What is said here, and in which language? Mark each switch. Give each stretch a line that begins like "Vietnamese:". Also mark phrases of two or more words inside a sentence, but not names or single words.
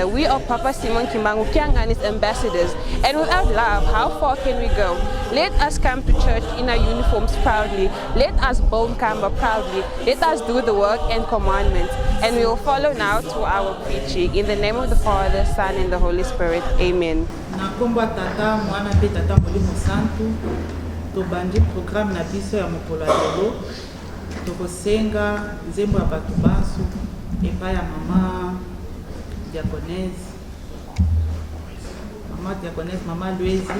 English: We are Papa Simon Kimbangu Kiangani's ambassadors, and without love, how far can we go? Let us come to church in our uniforms proudly. Let us build Kamba proudly. Let us do the work and commandments. And we will follow now to our preaching. In the name of the Father, Son, and the Holy Spirit. Amen.
Lingala: Nakomba tata mwana pe tata molimo santu tobandi programme na biso ya mokolo ya lelo tokosenga nzembo ya bato banso epai ya mama diaconese mama Louise.